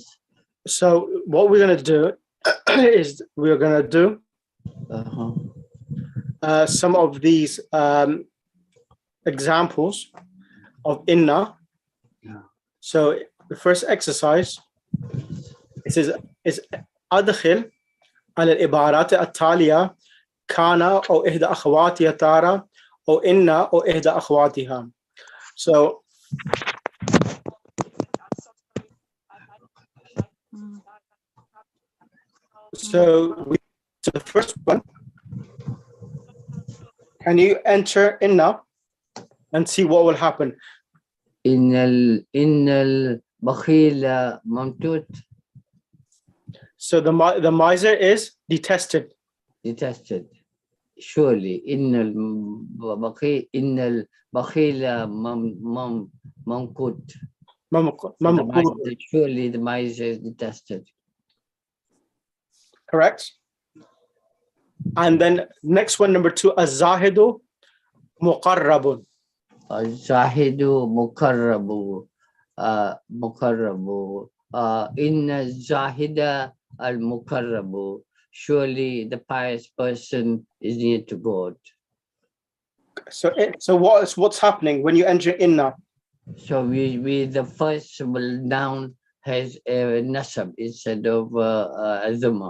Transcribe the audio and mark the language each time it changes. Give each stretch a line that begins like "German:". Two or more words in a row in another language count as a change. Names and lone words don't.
English: So what we're going to do is we're going to do some of these examples of inna. Yeah. So the first exercise, it says is
Arabic: أدخل على العبارات التالية كان أو إحدى أخواتها ترى أو إن أو إحدى أخواتها.
English: So the first one, can you enter inna and see what will happen?
Arabic: إن البخيل ممتوت.
English: So the miser is detested. Detested. Surely,
Arabic: إن البخيل ممقوت.
English: Surely the miser is detested. Correct. And then next one, number 2,
Arabic: الزاهد مقرب. الزاهد مقرب. إن زاهد المقرب.
English: Surely the pious person is near to God. So what's happening when you enter inna? So we the first noun has a nasab instead of azuma.